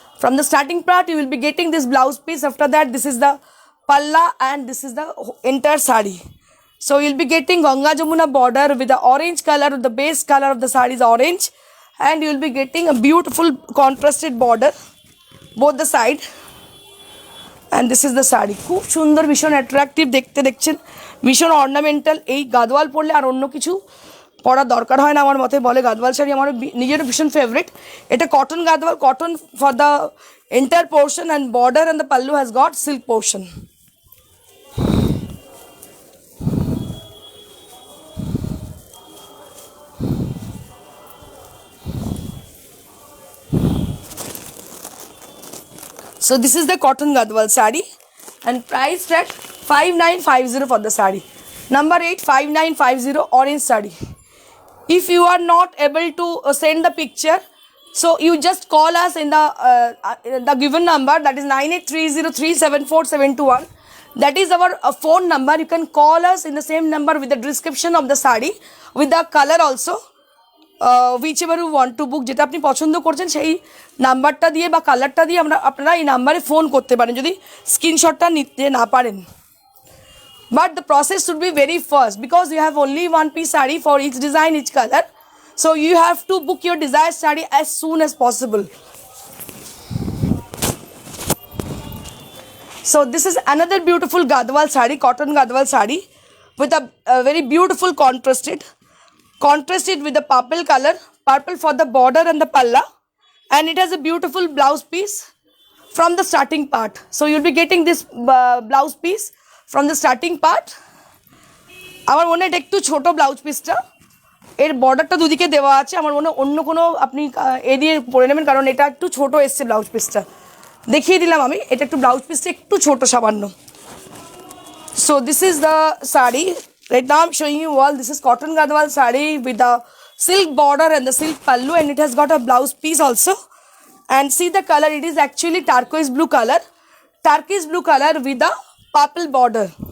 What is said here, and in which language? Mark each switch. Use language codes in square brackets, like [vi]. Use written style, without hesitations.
[en] From the starting part you will be getting this blouse piece. After that, this is the palla and this is the entire saree. So you'll be getting Ganga Jamuna border with the orange color. The base color of the saree is orange, and you will be getting a beautiful contrasted border both the side. And this is the saree. [bn] খুব সুন্দর, ভীষণ attractive দেখতে, দেখছেন ভীষণ ornamental. এই গাদওয়াল পরলে আর অন্য কিছু পরার দরকার হয় না আমার মতে, বলে গাদওয়াল শাড়ি আমার নিজের ভীষণ ফেভারিট। [en] এটা cotton Gadwal, cotton for the entire portion and border and the pallu has got silk portion. So this is the cotton gadwal sari and priced at 5950 for the sari. Number 8, 5950 orange sari. If you are not able to send the picture, so you just call us in the given number, that is 9830374721. That is our phone number. You can call us in the same number with the description of the sari, with the color also. Whichever you want to book, [bn] যেটা আপনি পছন্দ করছেন সেই নাম্বারটা দিয়ে বা কালারটা দিয়ে আপনারা এই নাম্বারে ফোন করতে পারেন যদি স্ক্রিনশটটা নিতে না পারেন। [en] But the process should be very fast because you have only one piece sari for each design, each colour, so you have to book your desire sari as soon as possible. So this is another beautiful gadwal sari, cotton gadwal sari with a very beautiful contrasted with the purple color, purple for the border and the palla, and it has a beautiful blouse piece from the starting part. So you'll be getting this blouse piece from the starting part. [bn] আমার মনে এটা একটু ছোট blouse পিসটা, এর বর্ডারটা দুদিকে দেওয়া আছে, আমার মনে অন্য কোনো আপনি এ দিয়ে পরে নেবেন কারণ এটা একটু ছোট এসছে ব্লাউজ পিসটা, দেখিয়ে দিলাম আমি, এটা একটু ব্লাউজ পিসটা একটু ছোট সামান্য। [en] So this is the sari. Right now I'm showing you all, this is cotton gadwal sari with the silk border and the silk pallu, and it has got a blouse piece also. And see the color, it is actually turquoise blue color with the purple border.